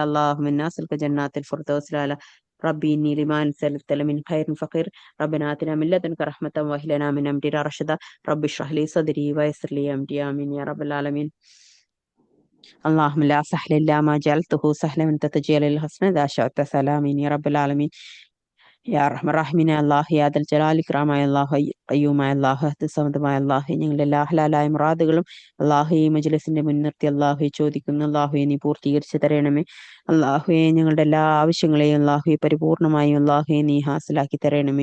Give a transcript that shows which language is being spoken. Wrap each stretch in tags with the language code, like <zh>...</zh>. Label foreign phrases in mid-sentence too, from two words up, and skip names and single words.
<ar>اللهم إنا نسألك جنات الفردوس الأعلى. ربي إني لما أنزلت من خير فقير. ربنا آتنا من لدنك رحمة وهب لنا من أمرنا رشدا. رب اشرح لي صدري ويسر لي أمري آمين يا رب العالمين. اللهم لا سهل إلا ما جعلته سهلا وأنت تجعل الحزن إذا شئت سهلا آمين يا رب العالمين. يا رحمن رحيم الله يا ذا الجلال</ar> <ml>ഇക്റാമായ അല്ലാഹു ഖയ്യൂമായ അല്ലാഹു അഹദ് സമദമായ അല്ലാഹു ഞങ്ങളുടെ എല്ലാ ഹലാലായ മുറാദുകളും അല്ലാഹു ഈ മജ്ലിസിന്റെ മുൻനിർത്തി അല്ലാഹു ചോദിക്കുന്നു. അല്ലാഹുവേ നീ പൂർത്തീകരിച്ചു തരണമേ. അല്ലാഹുവേ ഞങ്ങളുടെ എല്ലാ ആവശ്യങ്ങളെയും അല്ലാഹുവേ പരിപൂർണമായും അല്ലാഹുവേ നീ ഹാസിലാക്കി തരണമേ.</ml>